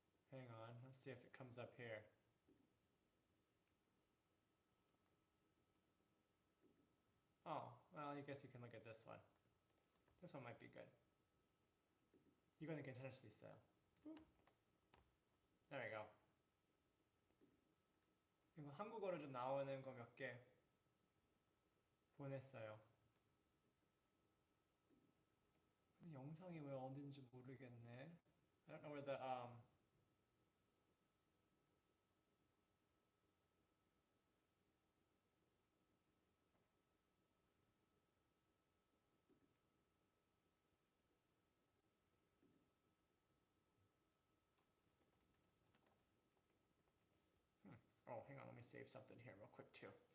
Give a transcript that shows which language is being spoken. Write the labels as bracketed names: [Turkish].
[English] Hang on, let's see if it comes up here. Oh, well, I guess you can look at this one. This one might be good. [Korean] 이거는 괜찮을 수도 있어요. [English] Boop. There we go. [Korean] 이거 한국어로 좀 나오는 거 몇 개 보냈어요. 근데 영상이 왜 어딘지 모르겠네. [English] I don't know where the Oh, hang on, let me save something here real quick too.